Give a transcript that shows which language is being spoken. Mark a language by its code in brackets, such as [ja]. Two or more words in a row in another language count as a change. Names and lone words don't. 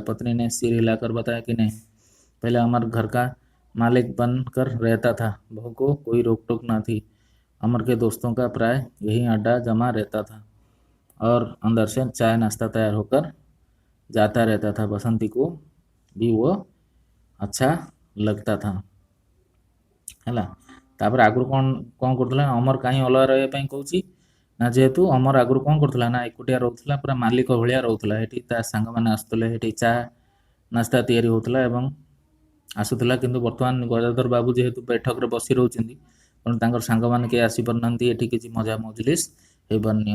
[hi] पत्नी ने सिर हिलाकर बताया कि नहीं, पहले अमर घर का मालिक बन कर रहता था, बहू को कोई रोक टोक न थी। अमर के दोस्तों का प्राय यही अड्डा जमा रहता था और अंदर से चाय नाश्ता तैयार होकर जाता रहता था। बसंती को भी वो अच्छा लगता था ହେଲା। [or] ତାପରେ ଆଗରୁ କ'ଣ କରୁଥିଲା, ଅମର କାହିଁ ଅଲଗା ରହିବା ପାଇଁ କହୁଛି ନା ଯେହେତୁ ଅମର ଆଗରୁ କ'ଣ କରୁଥିଲା ନା ଏକୁଟିଆ ରହୁଥିଲା, ପୁରା ମାଲିକ ଭଳିଆ ରହୁଥିଲା। ଏଠି ତା ସାଙ୍ଗମାନେ ଆସୁଥିଲେ, ଏଠି ଚା ନାସ୍ତା ତିଆରି ହେଉଥିଲା ଏବଂ ଆସୁଥିଲା। କିନ୍ତୁ ବର୍ତ୍ତମାନ ଗଜାଧର ବାବୁ ଯେହେତୁ ବୈଠକରେ ବସି ରହୁଛନ୍ତି, ତେଣୁ ତାଙ୍କର ସାଙ୍ଗମାନେ କେହି ଆସିପାରୁନାହାନ୍ତି, ଏଠି କିଛି ମଜା ମଜଲିସ୍ ହେଇପାରୁନି।